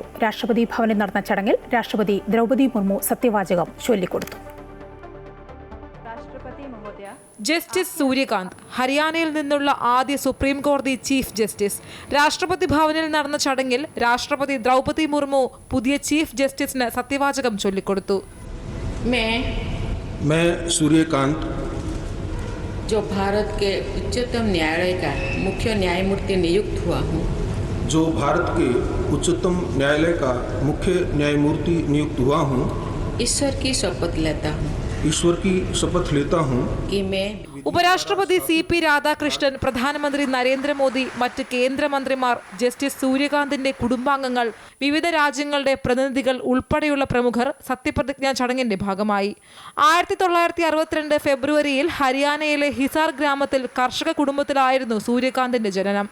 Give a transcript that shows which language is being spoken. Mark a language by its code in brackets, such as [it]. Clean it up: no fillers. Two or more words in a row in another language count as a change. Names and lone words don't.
[ml] രാഷ്ട്രപതി ഭവനിൽ നടന്ന ചടങ്ങിൽ രാഷ്ട്രപതി ദ്രൗപദി മുർമു സത്യവാചകം ചൊല്ലിക്കൊടുത്തു. ജസ്റ്റിസ് സൂര്യകാന്ത് ഹരിയാനയിൽ നിന്നുള്ള ആദ്യ സുപ്രീം കോടതി ചീഫ് ജസ്റ്റിസ്. രാഷ്ട്രപതി ഭവനിൽ നടന്ന ചടങ്ങിൽ രാഷ്ട്രപതി ദ്രൗപദി മുർമു പുതിയ ചീഫ് ജസ്റ്റിസിന് സത്യവാചകം ചൊല്ലിക്കൊടുത്തു. [hi] मैं सूर्यकांत जो भारत के उच्चतम न्यायालय का मुख्य न्यायमूर्ति नियुक्त हुआ हूँ, जो भारत के उच्चतम न्यायालय का मुख्य न्यायमूर्ति नियुक्त हुआ हूँ, ईश्वर की शपथ लेता हूँ ईश्वर की शपथ लेता हूँ कि मैं [ml] ഉപരാഷ്ട്രപതി CP രാധാകൃഷ്ണൻ, പ്രധാനമന്ത്രി നരേന്ദ്രമോദി, മറ്റ് കേന്ദ്രമന്ത്രിമാർ, ജസ്റ്റിസ് സൂര്യകാന്തിന്റെ കുടുംബാംഗങ്ങൾ, വിവിധ രാജ്യങ്ങളുടെ പ്രതിനിധികൾ ഉൾപ്പെടെയുള്ള പ്രമുഖർ സത്യപ്രതിജ്ഞാ ചടങ്ങിന്റെ ഭാഗമായി. 1962 ഫെബ്രുവരിയിൽ ഹരിയാനയിലെ ഹിസാർ ഗ്രാമത്തിൽ കർഷക കുടുംബത്തിലായിരുന്നു സൂര്യകാന്തിന്റെ ജനനം.